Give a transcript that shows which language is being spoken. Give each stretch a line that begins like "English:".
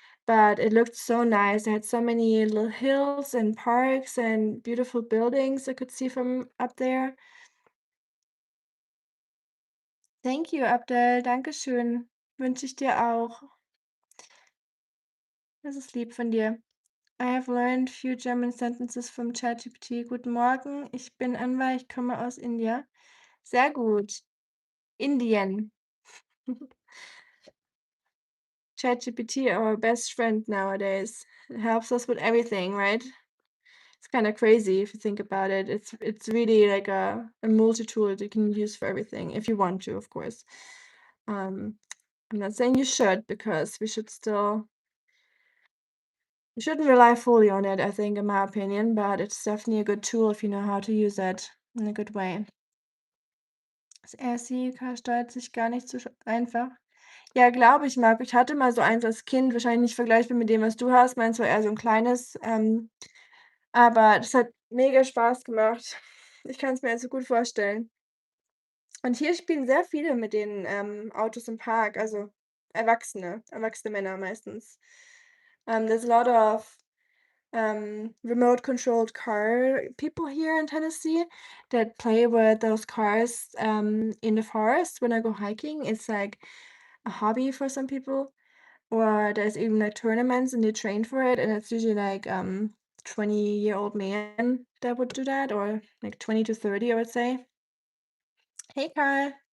English: But it looked so nice. I had so many little hills and parks and beautiful buildings I could see from up there. Thank you,
German: Abdel. Dankeschön. Wünsche ich dir auch. Das ist lieb von dir.
English: I have learned few German sentences from ChatGPT.
German: Guten Morgen, ich bin Anwar, ich komme aus India. Sehr gut. Indien.
English: ChatGPT, our best friend nowadays. It helps us with everything, right? It's kind of crazy if you think about it. It's really like a multi-tool that you can use for everything, if you want to, of course. I'm not saying you should, because you shouldn't rely fully on it, I think, in my opinion, but it's definitely a good tool if you know how to use it in a good way.
German: Das RSI steuert sich gar nicht so einfach. Ja, glaube ich, Marc. Ich hatte mal so eins als Kind, wahrscheinlich nicht vergleichbar mit dem, was du hast. Meins war eher so 'n kleines, aber das hat mega Spaß gemacht. Ich kann's mir also gut vorstellen. Und hier spielen sehr viele mit den, Autos im Park, also erwachsene Männer meistens.
English: There's a lot of remote controlled car people here in Tennessee that play with those cars in the forest when I go hiking. It's like a hobby for some people, or there's even like tournaments and they train for it, and it's usually like 20-year-old man that would do that, or like 20 to 30, I would say. Hey, Carl.